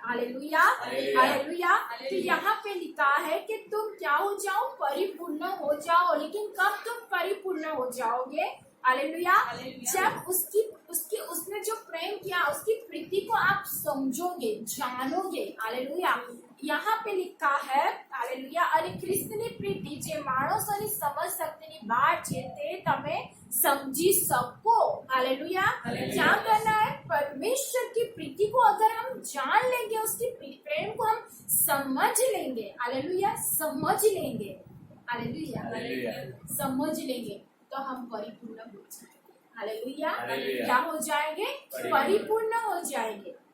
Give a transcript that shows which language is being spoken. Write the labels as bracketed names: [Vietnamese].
[Hindi] Hallelujah, hallelujah. तो यहाँ पे लिखा है कि तुम क्या हो जाओ? परिपूर्ण हो जाओ। लेकिन कब तुम परिपूर्ण हो जाओगे? हालेलुया। जब उसने जो प्रेम किया, उसकी प्रीति को आप समझोगे, जानोगे। हालेलुया। यहाँ पे लिखा है, हालेलुया, [Gujarati] અને ખ્રિસ્તની પ્રીતિ જે માણસોની સમજ શક્તિની બહાર છે તે તમે समझी सको। [Hindi] हालेलुया। क्या करना है? परमेश्वर की प्रीति को अगर हम जान लेंगे, उसकी प्रेम को हम समझ लेंगे। हालेलुया, समझ लेंगे। हालेलुया, समझ लेंगे तो हम परिपूर्ण हो जाएंगे। हालेलुया, क्या हो जाएंगे? परिपूर्ण हो जाएंगे।